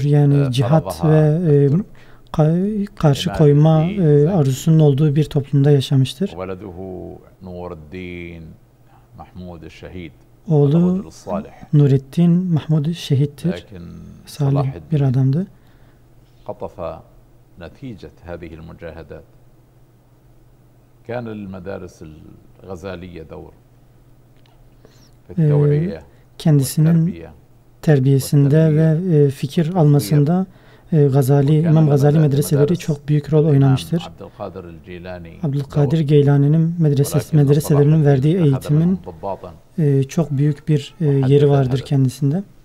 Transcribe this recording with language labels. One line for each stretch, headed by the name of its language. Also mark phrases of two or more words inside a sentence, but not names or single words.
Turkish: Yani cihat ve karşı koyma arzusunun olduğu bir toplumda yaşamıştır. Oğlu Nurettin Mahmud şehittir. Salih bir adamdı.
Arabic: نتيجة هذه المجاهدات كان للمدارس الغزالية دور في التوعية
Turkish: والتربية terbiyesinde ve fikir almasında İmam Gazali medreseleri çok büyük rol oynamıştır. Abdülkadir Geylani'nin medreselerinin verdiği eğitimin çok büyük bir yeri vardır kendisinde.